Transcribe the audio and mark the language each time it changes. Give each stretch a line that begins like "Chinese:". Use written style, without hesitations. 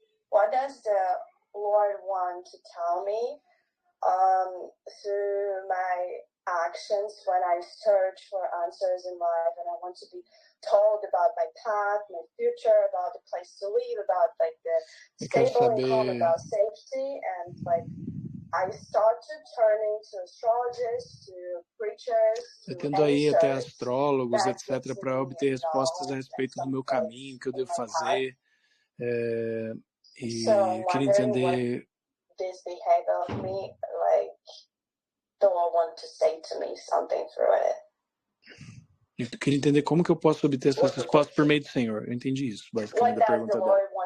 English: What does the Lord want to tell me through my actions when I search for answers in life and I want to be told about my path, my future, about the place to live, about like the stable income, about safety, and like I started turning to astrologers, to preachers,
Portuguese: eu tento ir até astrólogos, etc, para obter respostas a respeito do meu caminho, que eu devo fazer. E eu queria entender
English: this behavior of me, like, do I want to say to me something through it?
Portuguese: Eu queria entender como que eu posso obter essas respostas por meio do Senhor. Eu entendi isso, basicamente, da pergunta dela.